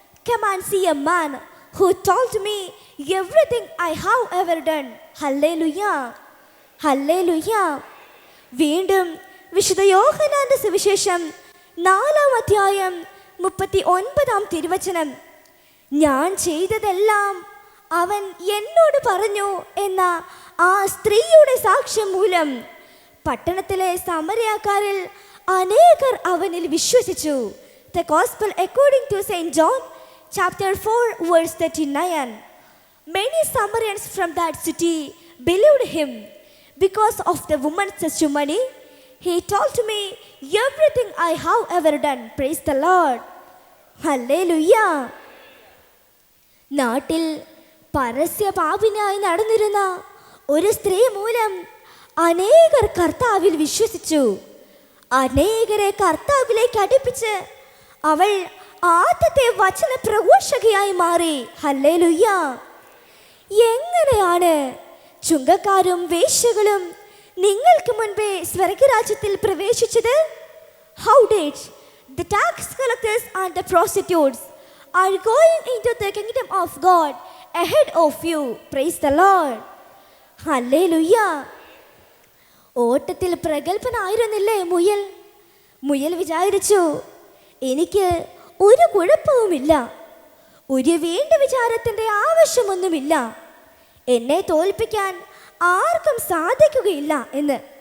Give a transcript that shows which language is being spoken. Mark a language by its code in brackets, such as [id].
[en] Come and see a man who told me everything I have ever done. Hallelujah. Hallelujah. [ml] വീണ്ടും വിശുദ്ധ യോഹന്നാന്റെ സുവിശേഷം 4-ാം അധ്യായം 39-ാം തിരുവചനം. ഞാൻ ചെയ്തതെല്ലാം അവൻ എന്നോട് പറഞ്ഞു എന്ന ആ സ്ത്രീയുടെ സാക്ഷ്യം മൂലം പട്ടണത്തിലെ സമരക്കാരിൽ അനേകർ അവനിൽ വിശ്വസിച്ചു. [en] The Gospel according to Saint John, chapter 4, verse 39. Many Samaritans from that city believed him because of the woman's testimony. He told me everything I have ever done. Praise the Lord. Hallelujah. [ml] നാട്ടിൽ പരസ്യ പാപിനായി നടന്നിരുന്ന ഒരു സ്ത്രീ മൂലം അനേകർ കർത്താവിൽ വിശ്വസിച്ചു. അനേകരെ കർത്താവിലേക്ക് അടുപ്പിച്ച് അവൾ ആദ്യത്തെ വചന പ്രഘോഷകയായി മാറി. ഹല്ലേലൂയ. എങ്ങനെയാണ് ചുങ്കക്കാരും വേശ്യകളും നിങ്ങൾക്ക് മുൻപേ സ്വർഗരാജ്യത്തിൽ പ്രവേശിച്ചത്? [en] How did the tax collectors and the prostitutes are going into the kingdom of God ahead of you? Praise the Lord. Hallelujah. [ml] ഓട്ടത്തിൽ പ്രഗത്ഭനായിരുന്നില്ലേ മുയൽ? മുയൽ വിചാരിച്ചു, എനിക്ക് ഒരു കുഴപ്പവുമില്ല, ഒരു വീണ്ട വിചാരത്തിൻ്റെ ആവശ്യമൊന്നുമില്ല, എന്നെ തോൽപ്പിക്കാൻ ആർക്കും സാധിക്കുകയില്ല എന്ന്.